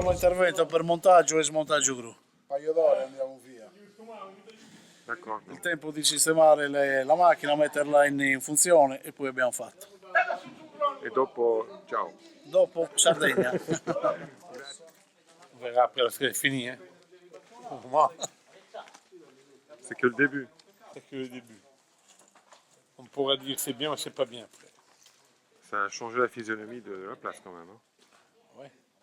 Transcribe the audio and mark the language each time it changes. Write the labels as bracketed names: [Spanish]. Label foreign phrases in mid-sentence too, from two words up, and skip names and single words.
[Italian] Facciamo intervento per montaggio e smontaggio gru. Un paio d'ore andiamo via. [French] D'accord. [Italian] Il tempo di sistemare la macchina, metterla in funzione e poi abbiamo fatto. Et dopo, ciao. Dopo Sardegna. [French] On verra après lorsque c'est fini. Hein. Pour moi, C'est que le début. c'est que le début. On pourrait dire que c'est bien, mais c'est pas bien après. Ça a changé la physionomie de la place quand même. Hein. Ouais.